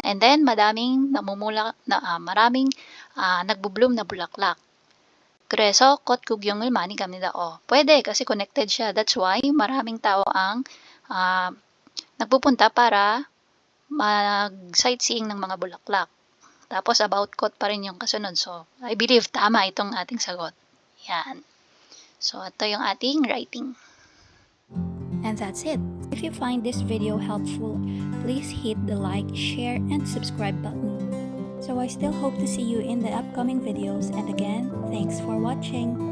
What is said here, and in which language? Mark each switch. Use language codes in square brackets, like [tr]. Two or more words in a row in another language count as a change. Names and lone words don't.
[tl] And then, maraming nagbo-bloom na bulaklak. [ko] 그래서 꽃 구경을 많이 갑니다. [tl] Pwede kasi connected siya. [en] That's why [tl] maraming tao ang nagpupunta para mag-sightseeing ng mga bulaklak. Tapos about kot pa rin yung kasunod. So, [en] I believe [tl] tama itong ating sagot. Yan. So, ito yung ating writing. [en] And that's it. If you find this video helpful, please hit the like, share, and subscribe button. So I still hope to see you in the upcoming videos, and again, thanks for watching.